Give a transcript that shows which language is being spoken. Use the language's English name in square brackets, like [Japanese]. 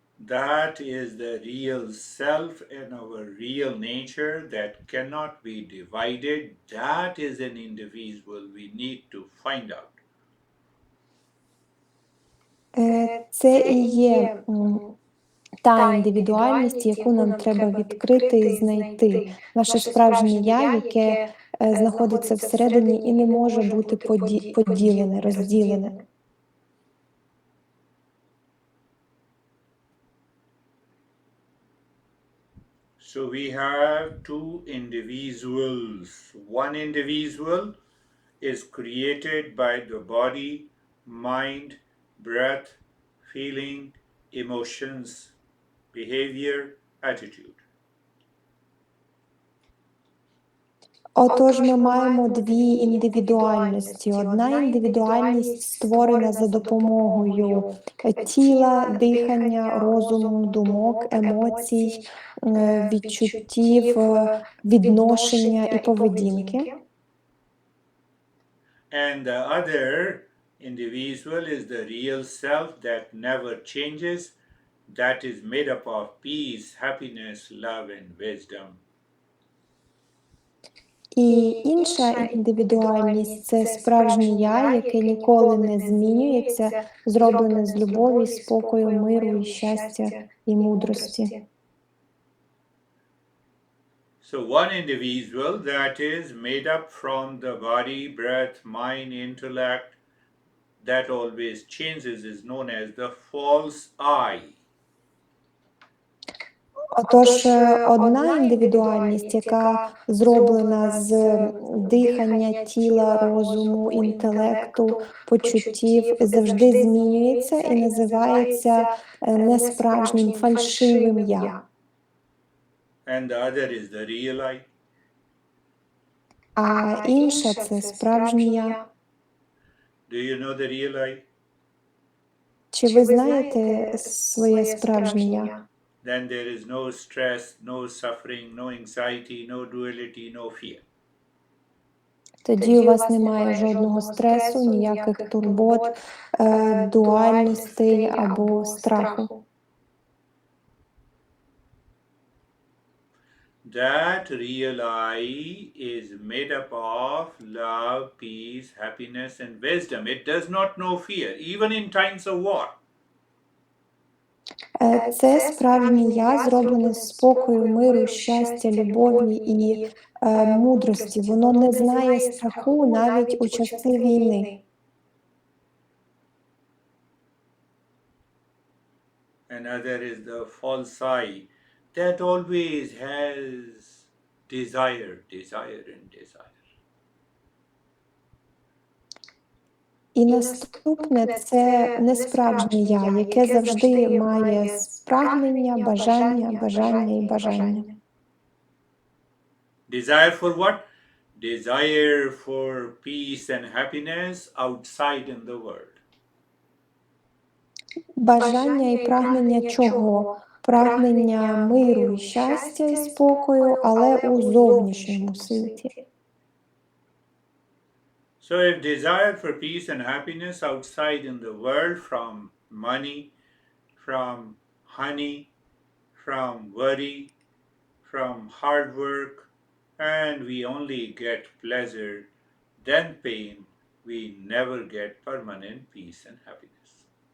[English] That is the real self and our real nature that cannot be divided. That is an individual we need to find out. [Ukrainian] Це і є та індивідуальність, яку нам треба відкрити і знайти. Наше справжнє «я», яке знаходиться всередині і не може бути поділене, розділене. [English] So we have two individuals. One individual is created by the body, mind, breath, feeling, emotions, behavior, attitude. [Ukrainian] Отож, ми маємо дві індивідуальності. Одна індивідуальність створена за допомогою тіла, дихання, розуму, думок, емоцій, відчуттів, відношення і поведінки. [English] And the other individual is the real self that never changes, that is made up of peace, happiness, love, and wisdom. [Ukrainian] І інша індивідуальність – це справжнє «я», яке ніколи не змінюється, зроблене з любові, спокою, миру, і щастя і мудрості. [English] So, one individual that is made up from the body, breath, mind, intellect, that always changes is known as the false I. [Ukrainian] Отож, одна індивідуальність, яка зроблена з дихання, тіла, розуму, інтелекту, почуттів, завжди змінюється і називається несправжнім, фальшивим я. [English] And the other is the real I. [Ukrainian] А інше – це справжнє я. [English] Do you know the real I? [Ukrainian] Чи ви знаєте своє справжнє я? [English] Then there is no stress, no suffering, no anxiety, no duality, no fear. [Ukrainian] Тоді у вас немає жодного стресу, ніяких турбот, дуальностей або страху. [English] That real I is made up of love, peace, happiness, and wisdom. It does not know fear, even in times of war. [Ukrainian] Це справжнє я, зроблене з спокою, миру, щастя, любові і мудрості. Воно не знає страху навіть у часи війни. [English] Another is the false I that always has desire, desire, and desire. [Ukrainian] І наступне – це несправжнє я, яке завжди має прагнення, бажання, бажання і бажання. [English] Desire for what? Desire for peace and happiness outside in the world. [Ukrainian] Бажання і прагнення чого? Прагнення миру і щастя і спокою, але у зовнішньому світі. [English] So, if desire for peace and happiness outside in the world from money, from honey, from worry, from hard work, and we only get pleasure, then pain, we never get permanent peace and happiness.